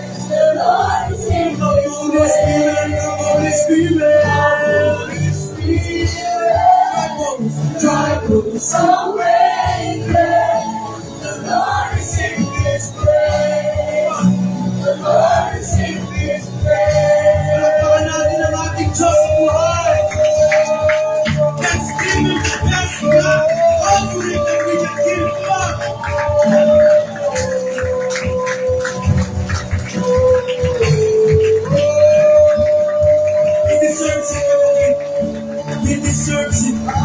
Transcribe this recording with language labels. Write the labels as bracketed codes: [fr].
[en] The Lord is in this place. Holy Spirit, Holy Spirit, troubles away. The Lord is in this place. The Lord is in this place. [tl] Palapakan natin ang ating Diyos sa buhay. [en] Let's give Him the best offering that we can give God. He deserves it, kapatid. He deserves it.